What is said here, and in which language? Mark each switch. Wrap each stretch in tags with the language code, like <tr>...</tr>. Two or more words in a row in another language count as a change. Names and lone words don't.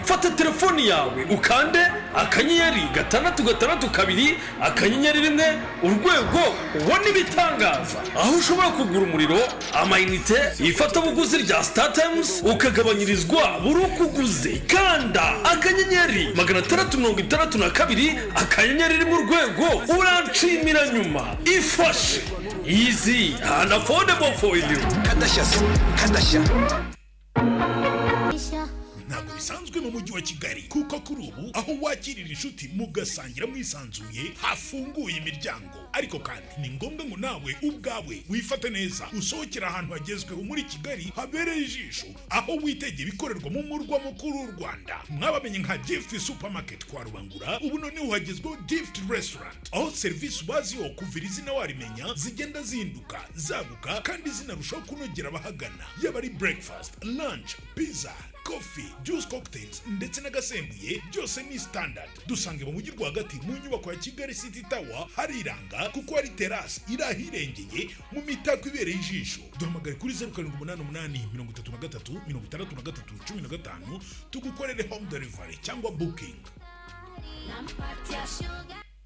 <rw>Fata telefoni yawe ukande akanyenyeri 662 akanyenyeri 1 urwego ubone ibitangaza. Aho ushobora kugura umuriro, amayinite, ifatabuguzi rya Star Times ukagabanyirizwa buri uko uguze. Kanda akanyenyeri 662 akanyenyeri 1 urwego uranshimira nyuma. Ifashe,</rw> <en>easy and affordable for you.</en> <rw>Kadashya. Ntabwo bisanzwe mu mujyi wa Kigali kuko kuri ubu aho wakirira inshuti mugasangira mwisanzuye hafunguye imiryango, ariko kandi ni ngombwa ngo nawe ubwawe wifate neza usohokera ahantu hagezweho muri Kigali habereye ijisho, aho witegeye ibikorerwa mu murwa mukuru w'u Rwanda. Mwabamenye nka Gift Supermarket kwa Rubangura, ubu none uhagezweho Gift Restaurant, aho serivisi ubaziho kuva izina warimenya zigenda zihinduka zaguka kandi zinarushaho kunogera abahagana, yaba ari</rw> <en>breakfast, lunch, pizza, coffee juice cocktails</en> <rw>ndetse n'agasembuye byose ni standard. Dusange mu mujyi rwagati mu nyubako ya Kigali City Tower hariranga kuko hari terrace irahirengeye mu mitako ibereye ijisho. Duhamagare kuri 0788 tugukorere</rw> <en>home delivery</en> <rw>cyangwa booking.</rw>